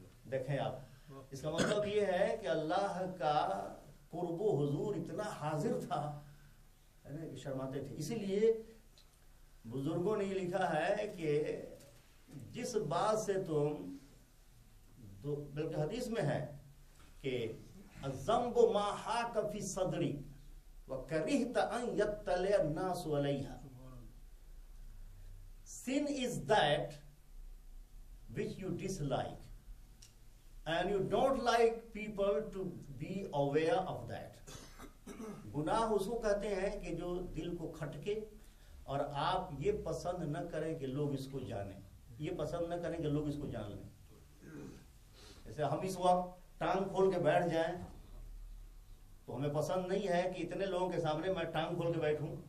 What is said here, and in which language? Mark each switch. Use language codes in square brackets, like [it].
[hi] देखें आप, इसका मतलब ये है कि अल्लाह का कुर्बो हुजूर इतना हाजिर था, है ना, कि शर्माते थे। इसीलिए बुजुर्गों ने ये लिखा है कि जिस बात से तुम, बल्कि हदीस में है कि [ar] ज़ंब मा हाक फी सदरी, وَكَرِهْتَ أَن يَطَّلِعَ النَّاسُ عَلَيْهَا. [en] Sin is that which you dislike, and you don't like people to be aware of that. [hi] गुनाह उसको कहते हैं कि जो दिल को खटके और आप ये पसंद न करें कि लोग इसको जानें, ये पसंद न करें कि लोग इसको जान लें. जैसे हम इस वक्त टांग खोल के बैठ जाएं तो हमें पसंद नहीं है कि इतने लोगों के सामने मैं टांग खोल के बैठूं.